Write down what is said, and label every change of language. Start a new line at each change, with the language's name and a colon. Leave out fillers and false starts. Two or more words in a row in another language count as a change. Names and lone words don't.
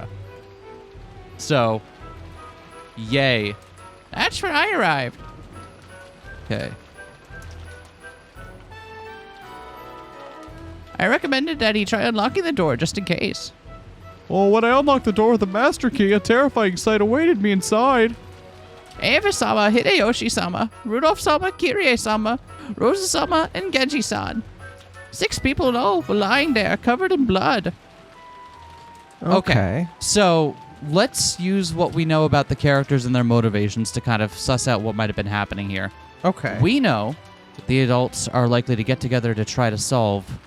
English: So, yay. That's when I arrived. Okay. I recommended that he try unlocking the door just in case. Well, when I unlocked the door with the master key, a terrifying sight awaited me inside. Eva-sama, Hideyoshi-sama, Rudolph-sama, Kirie-sama, Rosa-sama, and Genji-san. 6 people in all were lying there, covered in blood. Okay. So let's use what we know about the characters and their motivations to kind of suss out what might have been happening here. Okay. We know that the adults are likely to get together to try to solve...